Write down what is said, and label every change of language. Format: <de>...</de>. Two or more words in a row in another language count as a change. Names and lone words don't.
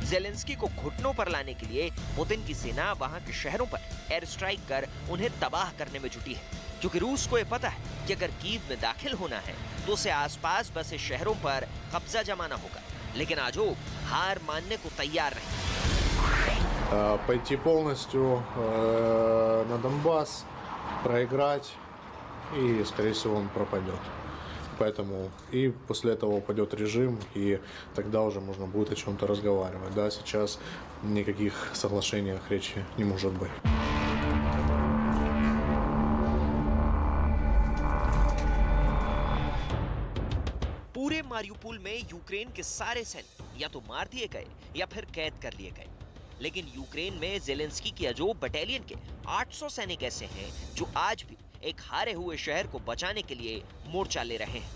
<hi>ज़ेलेंस्की को घुटनों पर लाने के लिए पुतिन की सेना वहां के शहरों पर</hi> <en>air strike</en> <hi>कर उन्हें तबाह करने में जुटी है, क्योंकि रूस को यह पता है कि अगर कीव में दाखिल होना है तो उसे आसपास बसे शहरों पर कब्जा जमाना होगा। लेकिन अजोव हार मानने को तैयार नहीं।</hi> <ru>Пойти полностью на Донбасс, проиграть, и, скорее всего, он пропадет. Поэтому и после этого упадет режим, и тогда уже можно будет о чем-то разговаривать. Да, сейчас никаких соглашений речи не может быть.</ru> <hi>पूरे मारिउपोल में यूक्रेन के सारे सैनिक या तो मार दिए गए या फिर कैद कर लिए गए। लेकिन यूक्रेन में ज़ेलेंस्की की अजोव बटालियन के 800 सैनिक ऐसे हैं जो आज भी एक हारे हुए शहर को बचाने के लिए मोर्चा ले रहे हैं।</hi>